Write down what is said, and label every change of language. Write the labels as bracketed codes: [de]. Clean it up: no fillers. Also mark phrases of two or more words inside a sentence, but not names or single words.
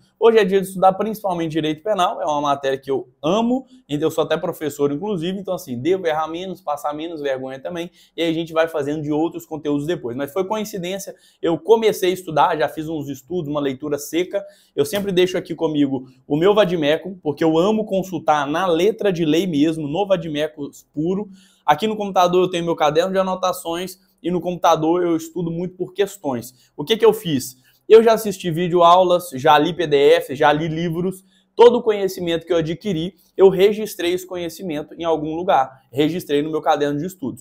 [pt] Hoje é dia de estudar principalmente Direito Penal, é uma matéria que eu amo, eu sou até professor inclusive, então assim, devo errar menos, passar menos vergonha também, e aí a gente vai fazendo de outros conteúdos depois. Mas foi coincidência, eu comecei a estudar, já fiz uns estudos, uma leitura seca, eu sempre deixo aqui comigo o meu vade-mecum, porque eu amo consultar na letra de lei mesmo, no vade-mecum puro. Aqui no computador eu tenho meu caderno de anotações e no computador eu estudo muito por questões. O que eu fiz? Eu já assisti videoaulas, já li PDF, já li livros, todo o conhecimento que eu adquiri, eu registrei esse conhecimento em algum lugar, registrei no meu caderno de estudos.